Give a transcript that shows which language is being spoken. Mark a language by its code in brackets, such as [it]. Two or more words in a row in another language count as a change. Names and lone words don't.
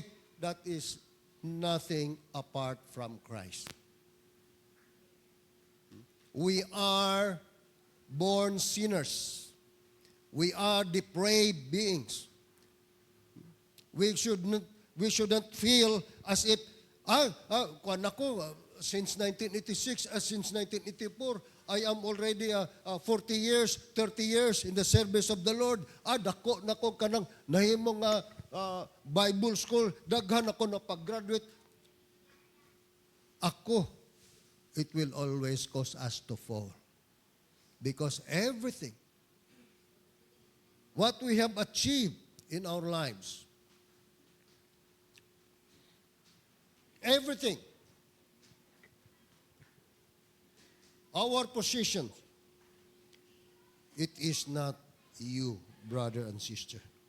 [en] That is nothing apart from Christ. We are born sinners. We are depraved beings. We shouldn't feel as if, [ceb] kuwan ako, [en] since 1986, since 1984, I am already 40 years, 30 years in the service of the Lord. [ceb] Dako kanang nahimong [en] Bible school, [ceb] daghan ako na pag-graduate. [en] It will always cause us to fall. Because everything, what we have achieved in our lives, everything, our position, it is not you, brother and sister.